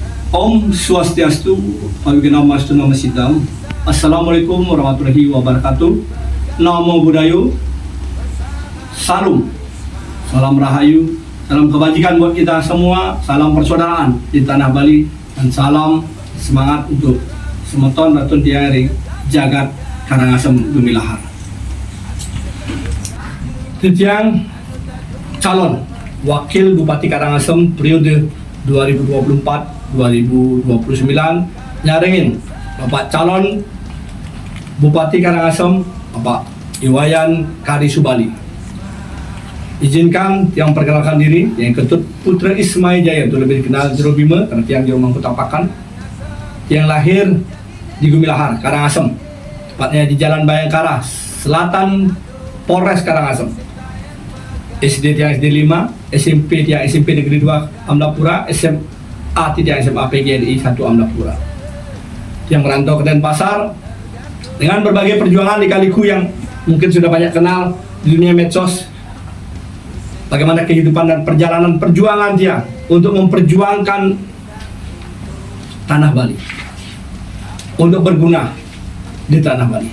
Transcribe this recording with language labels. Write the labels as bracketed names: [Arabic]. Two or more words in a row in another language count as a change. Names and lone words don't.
[Sanskrit] Om Swastiastu, Abhignanastu Nama Siddham. [Arabic] السلام عليكم ورحمة الله وبركاته. [Pali] Namo Buddhaya. [Indonesian] Salam. Salam Rahayu. Salam kebajikan buat kita semua. Salam persaudaraan di tanah Bali. Dan salam semangat untuk semeton Ratun Tiang Jagat Karangasem Gumilahar. Titiang calon Wakil Bupati Karangasem periode 2024-2029 nyaringin Bapak calon Bupati Karangasem Bapak Iwayan Kari Subali. Izinkan yang perkenalkan diri yang Ketut Putra Ismail Jaya, atau lebih dikenal Jero Bima karena tiang Jero Mangkutapakan, yang lahir di Gumilahar, Karangasem, tepatnya di Jalan Bayangkara, Selatan Polres Karangasem. SD tiang SD 5, SMP tiang SMP Negeri 2 Amlapura, SMA tiang SMA PGRI 1 Amlapura. Yang merantau ke Denpasar dengan berbagai perjuangan di Kaliku yang mungkin sudah banyak kenal di dunia medsos. Bagaimana kehidupan dan perjalanan perjuangan dia untuk memperjuangkan tanah Bali, untuk berguna di tanah Bali.